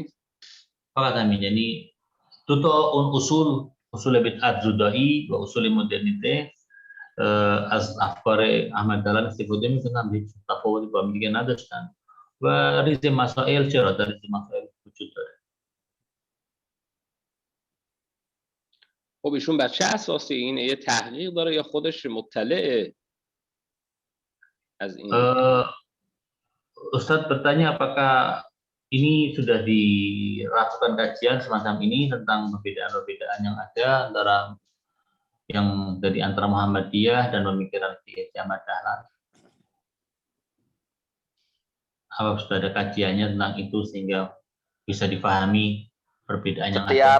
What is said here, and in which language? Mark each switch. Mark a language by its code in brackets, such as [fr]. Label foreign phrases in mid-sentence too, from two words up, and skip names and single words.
[fa] فقط همین، یعنی دو تا اون اصول بدعت زدایی و اصول مدرنیته از افکار احمد دهلان استفاده میکنن، هیچ تفاوتی با هم دیگه نداشتن و ریز مسائل چرا در ریز مسائل وجود داره. خب ایشون بر چه اساسی این یه تحقیق داره یا خودش مطلعه از این؟ [id] Ustadz bertanya apakah ini sudah dilakukan kajian semacam ini tentang perbedaan-perbedaan yang ada antara yang dari antara Muhammadiyah dan pemikiran Kiai Ahmad Dahlan. Apa sudah ada kajiannya tentang itu sehingga bisa difahami perbedaan yang ada?